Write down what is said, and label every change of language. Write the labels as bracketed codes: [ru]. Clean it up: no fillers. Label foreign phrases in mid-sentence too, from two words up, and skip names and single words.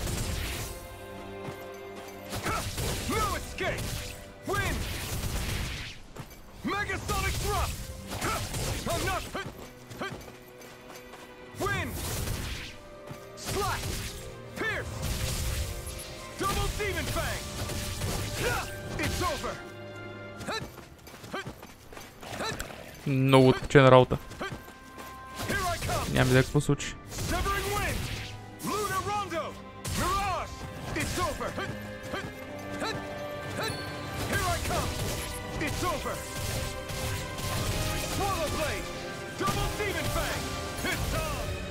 [en] No escape! Wind! Megasonic thrust! I'm not... Wind! Slash! Pierce! Double demon fang! It's over! [bg] Много откачена работа. [en] Here I come! [bg] Няма да какво случи. [en] Severing wind! Luna Rondo! Mirage! It's over! Here I come! It's over! Swallow blade! Double demon fang! It's on!